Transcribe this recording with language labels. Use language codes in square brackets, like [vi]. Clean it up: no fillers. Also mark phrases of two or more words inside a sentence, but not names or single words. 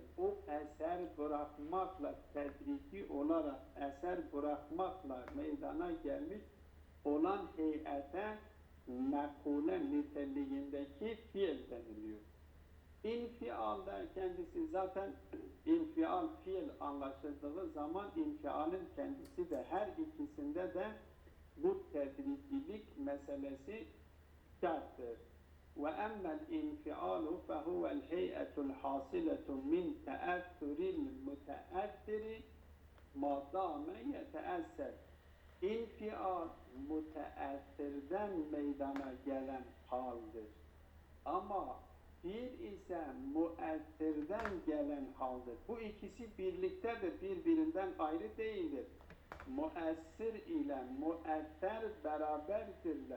[tr] O eser bırakmakla, tedrici olarak eser bırakmakla meydana gelmiş olan heyete mekule niteliğindeki fiil deniliyor. İnfialda kendisi zaten infial fiil anlaşıldığı zaman infialin kendisi de her ikisinde de bu tedricilik meselesi şarttır. [ar] وأما الانفعال فهو الهيئة الحاصلة من تأثر المتأثر ما دام يتأثر. [tr] İnfial müteessirden meydana gelen haldir. Ama fiil ise müessirden gelen haldir. Bu ikisi birliktedir, birbirinden ayrı değildir. Müessir ile müesser beraberdirler.